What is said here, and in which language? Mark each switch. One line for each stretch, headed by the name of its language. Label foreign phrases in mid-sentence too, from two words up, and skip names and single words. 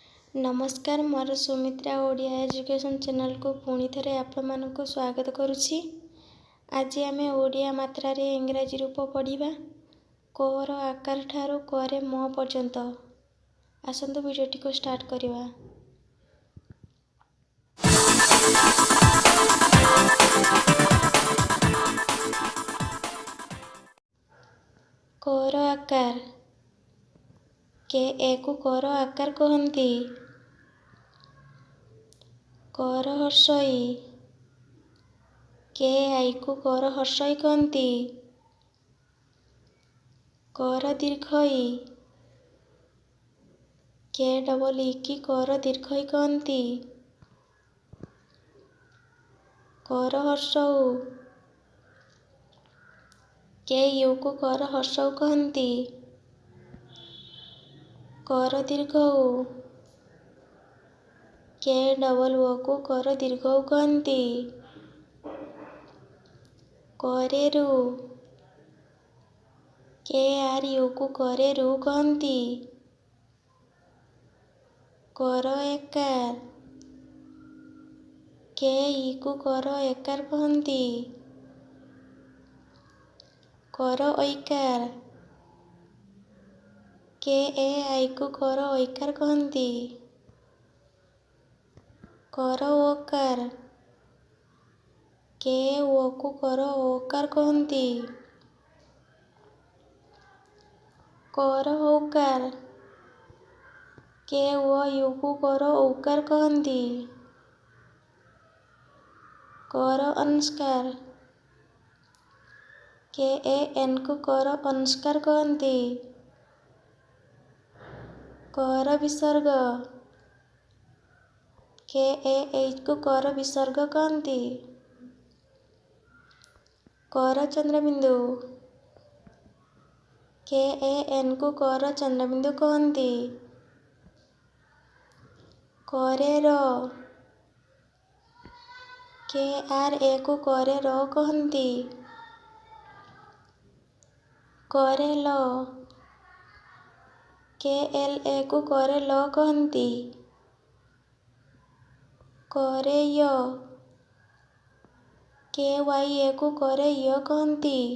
Odia: ନମସ୍କାର ମୋର ସୁମିତ୍ରା ଓଡ଼ିଆ ଏଜୁକେସନ ଚ୍ୟାନେଲ କୁ ପୁଣି ଥରେ ଆପଣ କୁ ସ୍ୱାଗତ କରୁଛି। ଆଜି ଆମେ ଓଡ଼ିଆ ମାତ୍ରା ରେ ଇଂରାଜୀ ରୂପ ପଢ଼ିବା କ ର ଆକାର ଠାରୁ କ ରେ ମ ପର୍ଯ୍ୟନ୍ତ। ଆସନ୍ତୁ ଭିଡିଓଟି କୁ ଷ୍ଟାର୍ଟ କରିବା। କ ର ଆକାର କେ ଏ କୁ କ ର ଆକାର କହନ୍ତି। କ ର ହ୍ରସ୍ୱଇ କେ ଆଇ କୁ କ ର ହ୍ରସ୍ୱଇ କହନ୍ତି। କ ର ଦୀର୍ଘଈ କେ
English: double E
Odia: କୁ କ ର ଦୀର୍ଘଈ କହନ୍ତି। କ ର ହ୍ରସ୍ୱଉ କେ ୟୁ କୁ କ ର ହ୍ରସ୍ୱଉ କହନ୍ତି। କ ର ଦୀର୍ଘଊ କେ
English: double O
Odia: କୁ କ ର ଦୀର୍ଘଊ କହନ୍ତି। କ ରେ ରୁ କେ
English: R U
Odia: କୁ କ ରେ ରୁ କହନ୍ତି। କ ର ଏକାର କେ ଈ କୁ କ ର ଏକାର କହନ୍ତି। କ ର ଐକାର କେ
English: A I
Odia: କୁ କ ର ଐକାର କହନ୍ତି। କ ର ଓକାର କେ ଓ କୁ କ ର ଓକାର କହନ୍ତି। କ ର ଔକାର କେ
English: O U
Odia: କୁ କ ର ଔକାର କହନ୍ତି। କ ର ଅନୁସ୍ୱାର କେ
English: A N
Odia: କୁ କ ର ଅନୁସ୍ୱାର କହନ୍ତି। କ ର ବିସର୍ଗ କେ
English: A H
Odia: କୁ କ ର ବିସର୍ଗ କହନ୍ତି। କ ର ଚନ୍ଦ୍ରବିନ୍ଦୁ କେ
English: A N
Odia: କୁ କ ର ଚନ୍ଦ୍ରବିନ୍ଦୁ କହନ୍ତି। କ ରେ ର କେ
English: R A
Odia: କୁ କ ରେ ର କହନ୍ତି। କ ରେ ଲ କେ
English: L A
Odia: କୁ କ ରେ ଲ କହନ୍ତି। କ ରେ ଯ କେ
English: Y A
Odia: କୁ କ ରେ ଯ କହନ୍ତି।